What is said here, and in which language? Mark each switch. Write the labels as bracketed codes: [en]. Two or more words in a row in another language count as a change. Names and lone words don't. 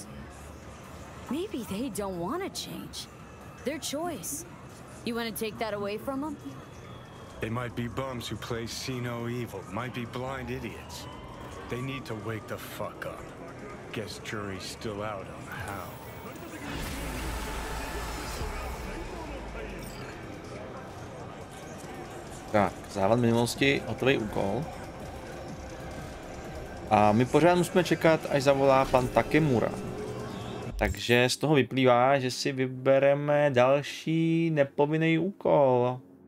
[en] Maybe they don't want to change. Their choice. You want to take that away from them? They might be bums who play see no evil, might be blind idiots. They need to wake the fuck up. Guess jury's still out on how. [cs] Tak, závad minulosti, hotový úkol. A my pořád musíme čekat, až zavolá pan Takemura. Takže z toho vyplývá, že si vybereme další nepovinný úkol.